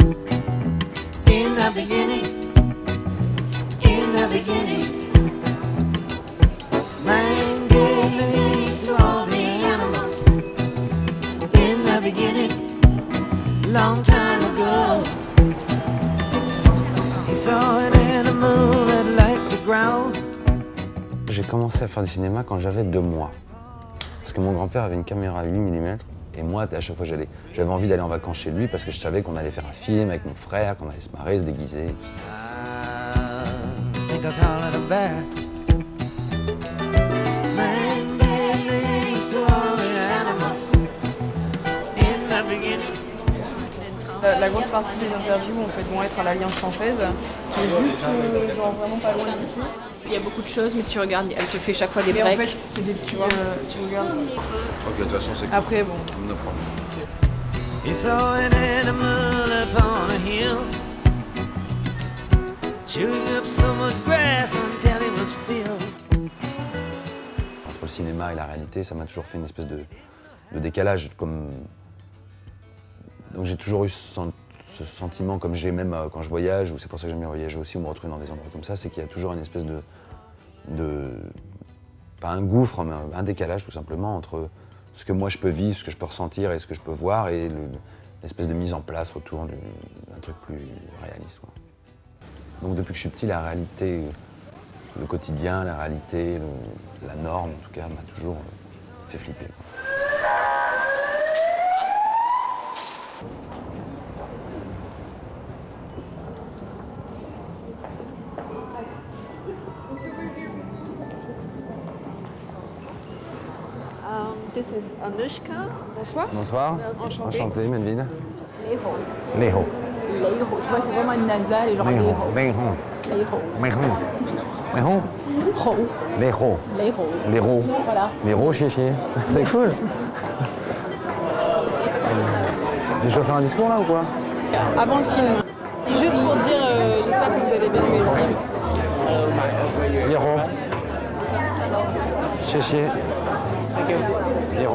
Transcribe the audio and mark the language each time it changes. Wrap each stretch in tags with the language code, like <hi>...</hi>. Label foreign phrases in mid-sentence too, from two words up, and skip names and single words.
<en>In the beginning, man gave names to all the animals. In the beginning, long time ago. He saw an animal that liked to growl.</en> <fr>J'ai commencé à faire du cinéma quand j'avais 2 mois. Parce que mon grand-père avait une caméra 8 mm et moi, à chaque fois que j'avais envie d'aller en vacances chez lui parce que je savais qu'on allait faire un film avec mon frère, qu'on allait se marrer, se déguiser. Tout ça.</fr> <en>I think I'll call it a bear. Man gave names to all the animals. In the beginning.</en> <fr>La grosse partie des interviews en fait, vont être à l'Alliance française, qui est juste genre vraiment pas loin d'ici. Il y a beaucoup de choses, mais si tu regardes, elle te fait chaque fois des breaks. Mais en fait, c'est des petits, tu regardes. Ok, de toute façon, c'est après, bon.</fr> <en>No problem. He saw an animal upon a hill, chewing up so much grass until he was filled.</en> <fr>Entre le cinéma et la réalité, ça m'a toujours fait une espèce de décalage. Donc j'ai toujours eu ce sentiment, comme j'ai même quand je voyage, ou c'est pour ça que j'aime bien voyager aussi, ou me retrouver dans des endroits comme ça, c'est qu'il y a toujours une espèce pas un gouffre, mais un décalage tout simplement entre ce que moi je peux vivre, ce que je peux ressentir et ce que je peux voir, et l'espèce de mise en place autour d'un truc plus réaliste, quoi. Donc depuis que je suis petit, la réalité, le quotidien, la réalité, la norme en tout cas, m'a toujours fait flipper, quoi.</fr> <en>This is Anushka.</en> <fr>Bonsoir. Bonsoir. Enchanté, Melville. Leho. Leho. Leho. Tu vois, c'est vraiment une nasale et genre Leho. Leho. Leho. Ho. Leho. Leho. Leho. Voilà. Leho, chier. C'est cool. Et je dois faire un discours là ou quoi? Avant le film. Et juste pour dire, j'espère que vous allez bien aimer le film. Leho. Chier. Leho.</fr>